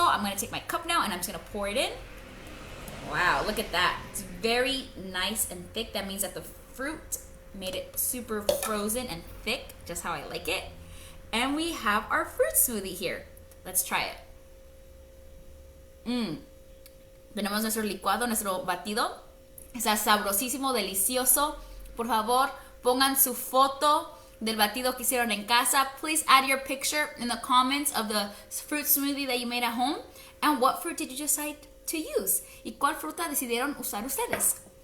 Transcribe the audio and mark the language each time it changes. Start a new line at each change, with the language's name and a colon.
English: I'm going to take my cup now, and I'm just going to pour it in. Wow, look at that. It's very nice and thick. That means that the fruit made it super frozen and thick, just how I like it. And we have our fruit smoothie here. Let's try it.
Spanish: Tenemos nuestro licuado, nuestro batido. Está sabrosísimo, delicioso. Por favor, pongan su foto del batido que hicieron en casa.
English: Please add your picture in the comments of the fruit smoothie that you made at home. And what fruit did you decide to use?
Spanish: ¿Y cuál fruta decidieron usar ustedes?